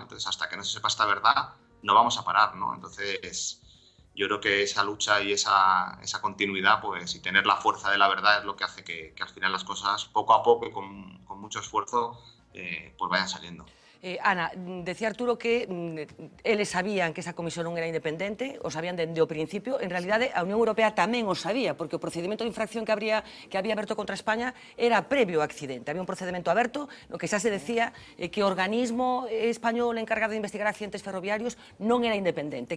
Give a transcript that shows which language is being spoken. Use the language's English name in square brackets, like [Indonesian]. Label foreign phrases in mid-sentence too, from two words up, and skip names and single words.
[Spanish] Entonces, hasta que no se sepa esta verdad, no vamos a parar, ¿no? Entonces, yo creo que esa lucha y esa continuidad, pues, y tener la fuerza de la verdad es lo que hace que al final las cosas, poco a poco y con mucho esfuerzo, pues vayan saliendo. [Galician] Ana, decía Arturo que eles sabían que esa comisión non era independente, o sabían dende o principio. En realidade, a Unión Europea tamén o sabía, porque o procedimento de infracción que había aberto contra España era previo ao accidente. Había un procedimento aberto no que xa se decía que o organismo español encargado de investigar accidentes ferroviarios non era independente.